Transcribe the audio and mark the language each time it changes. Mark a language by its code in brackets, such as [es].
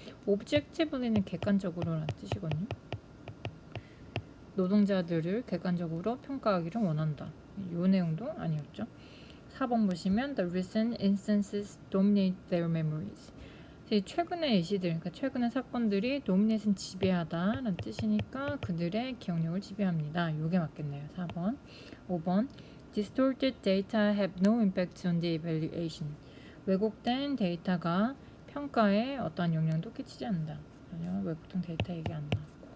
[ko] objectively는 객관적으로라는 뜻이거든요. 노동자들을 객관적으로 평가하기를 원한다. 이 내용도 아니었죠. 4번 보시면 [en] the recent instances dominate their memories. [ko] 최근의 예시들, 그러니까 최근의 사건들이 dominate는 지배하다라는 뜻이니까 그들의 기억력을 지배합니다. 이게 맞겠네요. 4번. [en] 5번 distorted data have no impact on the evaluation. [ko] 왜곡된 데이터가 평가에 어떠한 영향도 끼치지 않는다. 전혀 왜곡된 데이터 얘기 안 나.